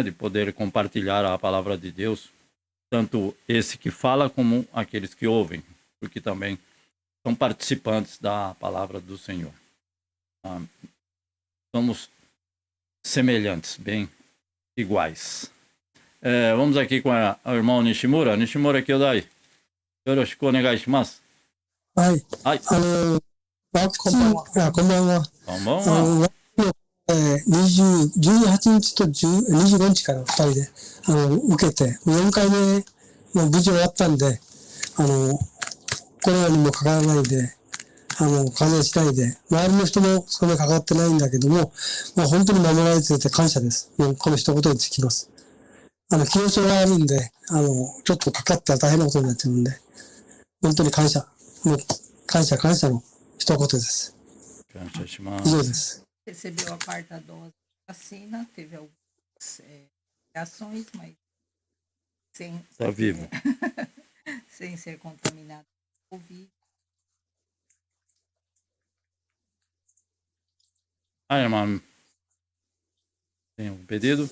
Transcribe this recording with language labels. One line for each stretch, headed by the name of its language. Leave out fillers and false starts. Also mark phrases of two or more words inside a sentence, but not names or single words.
Portuguese: De poder compartilhar a palavra de Deus, tanto esse que fala como aqueles que ouvem, porque também são participantes da palavra do Senhor. Somos semelhantes, bem iguais. Vamos aqui com a irmã Nishimura.
Japanese: 西村兄弟。よろしくお願いします. はい。はい。ワクチン、こんばんは。こんばんは。ワクチンを18日と25日から2人で、受けて、4回目も無事終わったんで、コロナにもかからないで、感染しないで、周りの人もそんなにかかってないんだけども、もう本当に守られてて感謝です。もうこの一言につきます。気持ちがあるんで、ちょっとかかったら大変なことになっちゃうんで、本当に感謝。もう感謝の一言です。以上です。
Portuguese: Recebeu a quarta dose da vacina, teve algumas reações, mas sem, Tá vivo. sem ser contaminado por Covid. Irmã, tem um pedido?